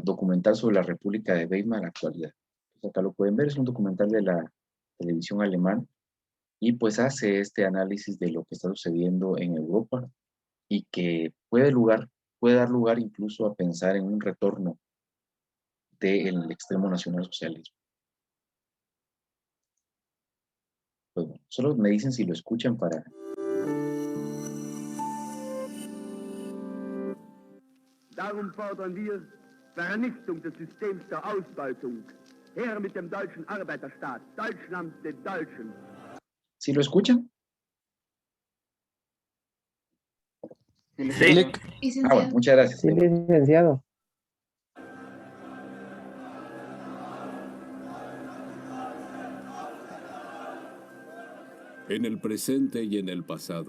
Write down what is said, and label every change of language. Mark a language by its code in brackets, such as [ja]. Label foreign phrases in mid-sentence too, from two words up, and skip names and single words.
[es] Documental sobre la República de Weimar, la actualidad. Pues acá lo pueden ver, es un documental de la televisión alemana y pues hace este análisis de lo que está sucediendo en Europa y que puede dar lugar incluso a pensar en un retorno del extremo nacionalsocialismo. Pues bueno, solo me dicen si lo escuchan para... [de] Darum fordern wir Vernichtung des Systems der Ausbeutung. Her mit dem deutschen Arbeiterstaat, Deutschland den Deutschen. [es] ¿Sí lo escuchan? Sí. Ah, bueno, muchas gracias. Sí, licenciado. En el presente y en el pasado.